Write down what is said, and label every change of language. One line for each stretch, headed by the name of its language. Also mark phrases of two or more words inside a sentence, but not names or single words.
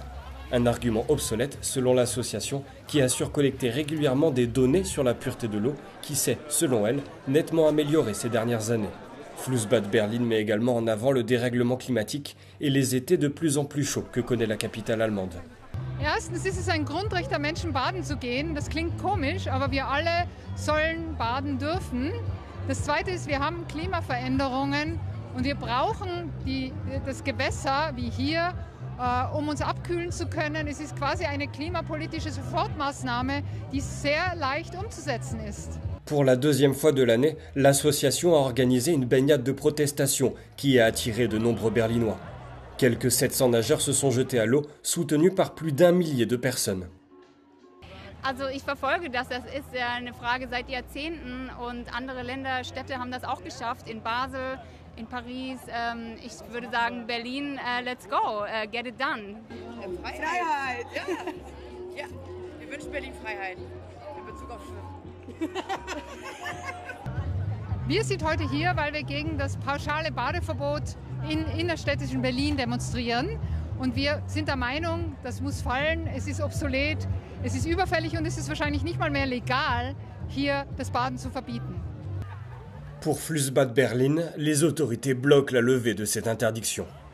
French: Un argument obsolète selon l'association qui assure collecter régulièrement des données sur la pureté de l'eau qui s'est, selon elle, nettement améliorée ces dernières années. Flussbad Berlin met également en avant le dérèglement climatique et les étés de plus en plus chauds que connaît la capitale allemande.
German: Erstens ist es ein Grundrecht der Menschen, baden zu gehen. Das klingt komisch, aber wir alle sollen baden dürfen. Das Zweite ist, wir haben Klimaveränderungen und wir brauchen das Gewässer wie hier, um uns abkühlen zu können. Es ist quasi eine klimapolitische Sofortmaßnahme, die sehr leicht umzusetzen ist.
French: Pour la deuxième fois de l'année, l'association a organisé une baignade de protestation qui a attiré de nombreux Berlinois. Quelques 700 nageurs se sont jetés à l'eau, soutenus par plus d'1 millier de personnes.
German: Also ich verfolge das. Das ist ja eine Frage seit Jahrzehnten und andere Länder, Städte haben das auch geschafft. In Basel, in Paris, ich würde sagen Berlin,
English: let's go, get it done.
German: Freiheit, ja. Ja, wir wünschen Berlin Freiheit in Bezug auf Schwimmen. Wir sind heute hier, weil wir gegen das pauschale Badeverbot in innerstädtischen Berlin demonstrieren. Und wir sind der Meinung, das muss fallen, es ist obsolet, es ist überfällig und es ist wahrscheinlich nicht mal mehr legal, hier das Baden zu verbieten.
French: Pour Flussbad Berlin, les autorités bloquent la levée de cette interdiction.